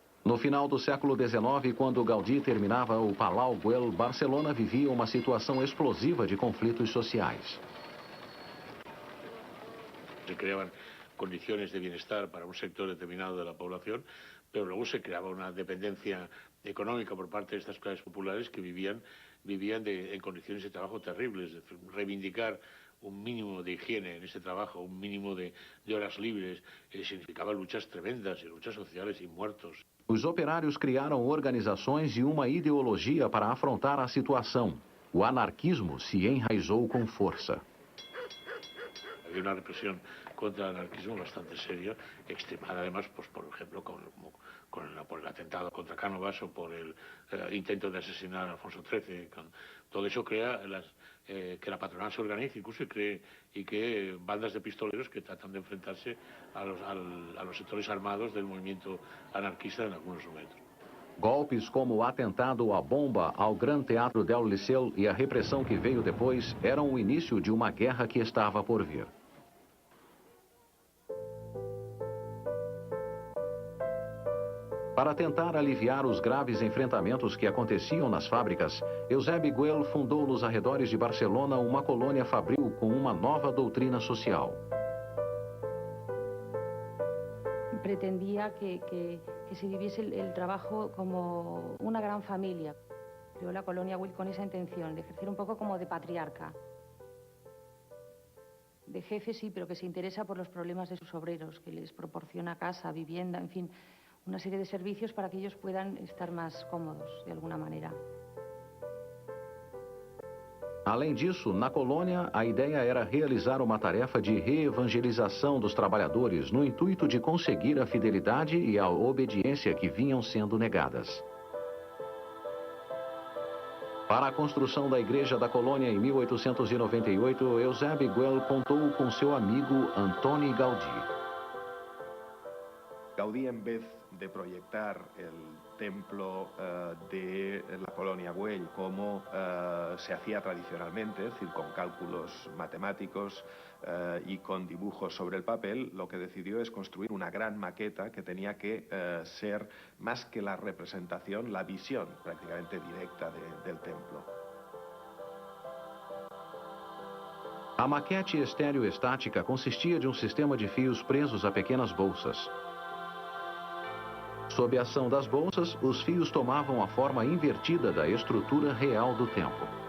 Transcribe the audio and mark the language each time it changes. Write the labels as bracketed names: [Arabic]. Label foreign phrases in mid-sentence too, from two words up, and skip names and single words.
[Portuguese] No final do século XIX, quando Gaudí terminava o Palau Güell, Barcelona vivia uma situação explosiva de conflitos sociais. [Spanish] Se creaban condiciones de bienestar para un sector determinado de la población, pero luego se creaba una dependencia económica por parte de estas clases populares que vivían en condiciones de trabajo terribles. Es decir, reivindicar un mínimo de higiene en ese trabajo, un mínimo de horas libres, significava luchas tremendas, luchas sociales y muertos. [Portuguese] Os operários criaram organizações e uma ideologia para afrontar a situação. O anarquismo se enraizou com força. [Spanish] Había una represión contra el anarquismo bastante seria, extremada además, pues, por ejemplo, por el atentado contra Cánovas o por el intento de asesinar a Alfonso XIII. Todo eso crea que la patronal se organice incluso y que bandas de pistoleros que tratan de enfrentarse a los sectores armados del movimiento anarquista en algunos momentos. [Portuguese] Golpes como o atentado à bomba ao Gran Teatro del Liceu e a repressão que veio depois eram o início de uma guerra que estava por vir. Para tentar aliviar os graves enfrentamentos que aconteciam nas fábricas, Eusèbe Güell fundou nos arredores de Barcelona uma colônia fabril com uma nova doutrina social. [Spanish] Pretendía que se viviese el trabajo como una gran familia. Creó la colonia Güell con esa intención, de ejercer un poco como de patriarca. De jefe sí, pero que se interesa por los problemas de sus obreros, que les proporciona casa, vivienda, en fin, una serie de servicios para que ellos puedan estar más cómodos, de alguna manera. [Portuguese] Além disso, na colônia, a ideia era realizar uma tarefa de reevangelização dos trabalhadores no intuito de conseguir a fidelidade e a obediência que vinham sendo negadas. Para a construção da igreja da colônia em 1898, Eusèbe Güell contou com seu amigo Antoni Gaudí. [Spanish] Gaudí, en vez de proyectar el templo de la colonia Güell como se hacía tradicionalmente, es decir, con cálculos matemáticos y con dibujos sobre el papel, lo que decidió es construir una gran maqueta que tenía que ser, más que la representación, la visión prácticamente directa del templo. [Portuguese] A maquete estereoestática consistia de um sistema de fios presos a pequenas bolsas. Sob a ação das bolsas, os fios tomavam a forma invertida da estrutura real do templo.